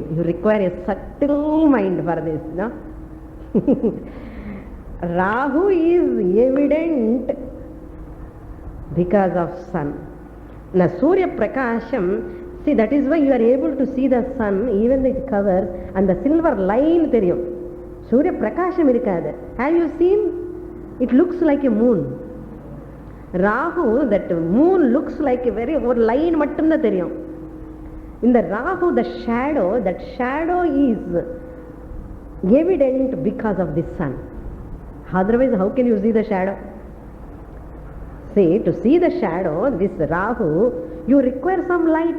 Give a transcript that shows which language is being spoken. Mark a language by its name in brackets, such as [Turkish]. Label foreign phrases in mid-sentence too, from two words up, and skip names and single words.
[English] You require a subtle mind for this, no? Rahu is evident because of sun. Now, Surya Prakasham, see, that is why you are able to see the sun, even though it covers, and the silver line theriyum. [Tamil] சூர்ய பிரகாசம் இருக்காது. [English] Have you seen? It looks like a moon. Rahu, that moon looks like a very line [Tamil] மட்டும் தா தெரியும். [English] In the Rahu, the shadow, that shadow is evident because of the sun. Otherwise, how can you see the shadow? See, to see the shadow, this Rahu, you require some light.